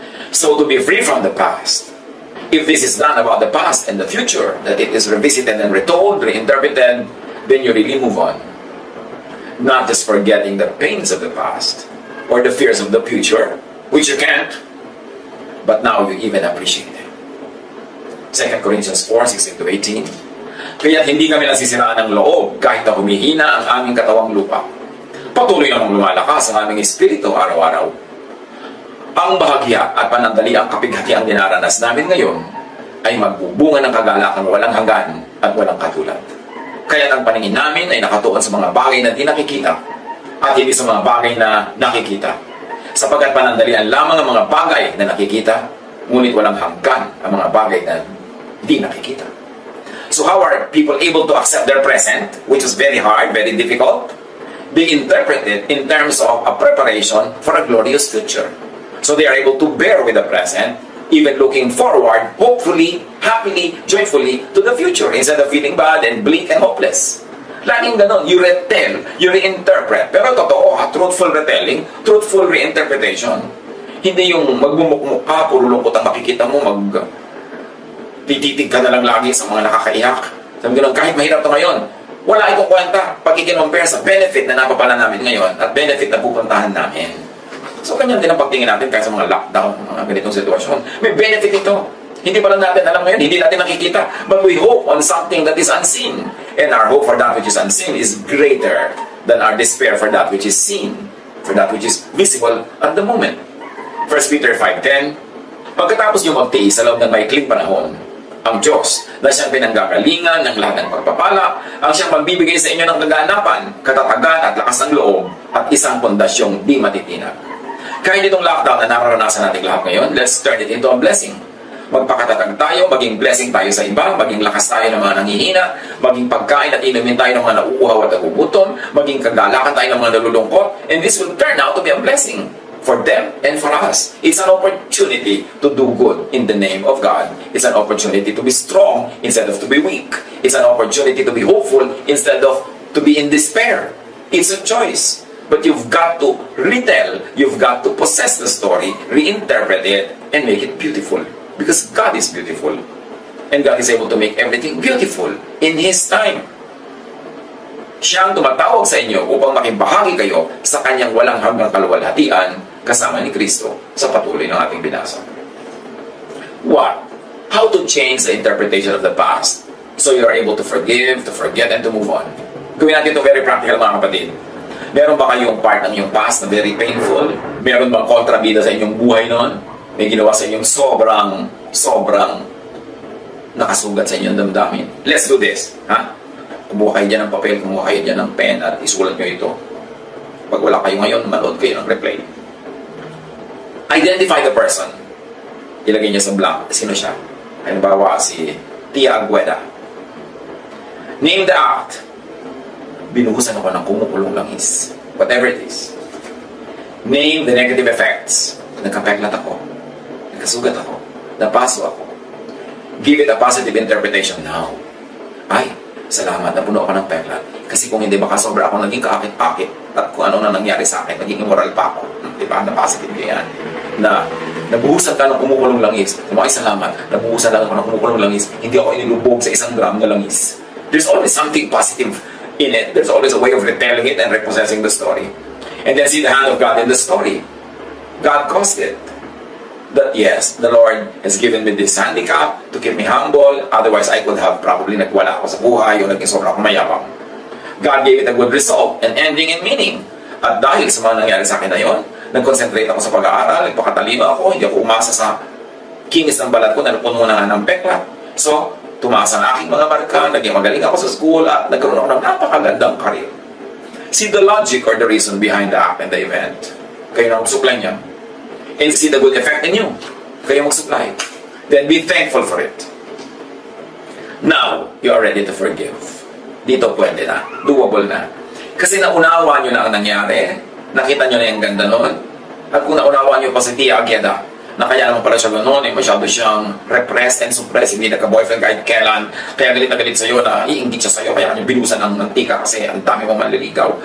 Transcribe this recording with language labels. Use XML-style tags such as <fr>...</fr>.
<en>So to be free from the past, if this is not about the past and the future, that it is revisited and retold, reinterpreted, then you really move on. Not just forgetting the pains of the past or the fears of the future, which you can't, but now you even appreciate it. 2 Corinthians 4:16-18.</en> <tl>Kaya hindi kami nasisiraan ng loob kahit na humihina ang aming katawang lupa. Patuloy namang lumalakas ang aming espiritu araw-araw. Ang bahagya at panandaliang kapighatiang dinaranas namin ngayon ay magbubunga ng kagalakang walang hanggan at walang katulad. Kaya ang paningin namin ay nakatuon sa mga bagay na di nakikita at hindi sa mga bagay na nakikita. Sapagkat panandalian lamang ang mga bagay na nakikita, ngunit walang hanggan ang mga bagay na di nakikita.</tl> <en>So how are people able to accept their present, which is very hard, very difficult? They interpret it in terms of a preparation for a glorious future. So they are able to bear with the present, even looking forward, hopefully, happily, joyfully to the future instead of feeling bad and bleak and hopeless.</en> <tl>Laging ganon,</tl> <en>you retell, you reinterpret.</en> <tl>Pero totoo,</tl> <en>truthful retelling, truthful reinterpretation.</en> <tl>Hindi yung magmumukmuk ka, puro lungkot ang makikita mo, tititig ka na lang lagi sa mga nakakaiyak. Sabi ganon, kahit mahirap to ngayon, wala itong kwenta pag i-compare sa benefit na napapala namin ngayon at benefit na pupuntahan namin. So, ganyan din ang pagtingin natin kaya sa mga lockdown, mga ganitong sitwasyon. May benefit ito. Hindi pa lang natin alam ngayon, hindi natin nakikita.</tl> <en>But we hope on something that is unseen. And our hope for that which is unseen is greater than our despair for that which is seen, for that which is visible at the moment.</en> <tl>1 Peter 5:10, pagkatapos nyo magtiis sa loob ng maikling panahon, ang Diyos na siyang pinanggagalingan ng lahat ng pagpapala, ang siyang magbibigay sa inyo ng kaganapan, katatagan at lakas ng loob, at isang pondasyong di matitinag. Kahit itong lockdown na nararanasan natin lahat ngayon,</tl> <en>let's turn it into a blessing.</en> <tl>Magpakatatag tayo, maging blessing tayo sa iba, maging lakas tayo ng mga nanghihina, maging pagkain at inumin tayo ng mga nauuhaw at nagugutom, maging kagalakan tayo ng mga nalulungkot,</tl> <en>and this will turn out to be a blessing for them and for us. It's an opportunity to do good in the name of God. It's an opportunity to be strong instead of to be weak. It's an opportunity to be hopeful instead of to be in despair. It's a choice. But you've got to retell, you've got to possess the story, reinterpret it, and make it beautiful. Because God is beautiful. And God is able to make everything beautiful in His time.</en> <tl>Siya ang tumatawag sa inyo upang maging bahagi kayo sa Kanyang walang hanggang kaluwalhatian kasama ni Kristo sa patuloy ng ating binasa.</tl> <en>What? How to change the interpretation of the past so you are able to forgive, to forget, and to move on.</en> <tl>Gawin natin ito very practical, mga kapatid. Meron ba kayong part ng iyong past na very painful? Meron bang kontrabida sa inyong buhay noon? May ginawa sa inyong sobrang nakasugat sa inyong damdamin?</tl> <en>Let's do this.</en> <tl>Kumuha kayo dyan ng papel, kumuha kayo dyan ng pen at isulat nyo ito. Pag wala kayo ngayon, manood kayo ng replay.</tl> <en>Identify the person.</en> <tl>Ilagay niyo sa blank. Sino siya? Halimbawa, si Tia Agueda.</tl> <en>Name the act.</en> <tl>Binuhusan ako ng kumukulong langis.</tl> <en>Whatever it is. Name the negative effects.</en> <tl>Nagkapeklat ako. Nagkasugat ako. Napaso ako.</tl> <en>Give it a positive interpretation now.</en> <tl>Ay, salamat, napuno ako ng peklat. Kasi kung hindi, baka sobra ako naging kaakit-akit at kung ano na nangyari sa akin, naging immoral pa ako. Diba? Na positive yan. Na nabuhusan ka ng kumukulong langis. Ay, salamat, nabuhusan lang ako ng kumukulong langis. Hindi ako inilubog sa 1 gram na langis.</tl> <en>There's always something positive in it. There's always a way of retelling it and repossessing the story. And then see the hand of God in the story. God caused it. That yes, the Lord has given me this handicap to keep me humble. Otherwise, I could have probably</en> <tl>nagwala ako sa buhay o naging sobra akong mayabang.</tl> <en>God gave it a good result, an ending and meaning.</en> <tl>At dahil sa mga nangyari sa akin na yun, nag-concentrate ako sa pag-aaral, nagpakatalino ako, hindi ako umasa sa kinis ng balat ko na napuno na ng peklat. So, tumaas ang aking mga marka, naging magaling ako sa school, at nagkaroon ako ng napakagandang karir.</tl> <en>See the logic or the reason behind the act and the event.</en> <tl>Kayo na magsupply niya.</tl> <en>And see the good effect in you.</en> <tl>Kayo mag-supply.</tl> <en>Then be thankful for it. Now, you are ready to forgive.</en> <tl>Dito pwede na. Doable na. Kasi naunawa nyo na ang nangyari. Nakita nyo na yung ganda nun. At kung naunawa nyo pa si Tia Agueda, na kaya naman pala siya gano'n, masyado siyang</tl> <en>repressed and suppressed,</en> <tl>hindi nagka-boyfriend kahit kailan, kaya galit na galit sa'yo na iinggit siya sa'yo, kaya kanya binusan ng mantika kasi ang dami mong manliligaw.</tl>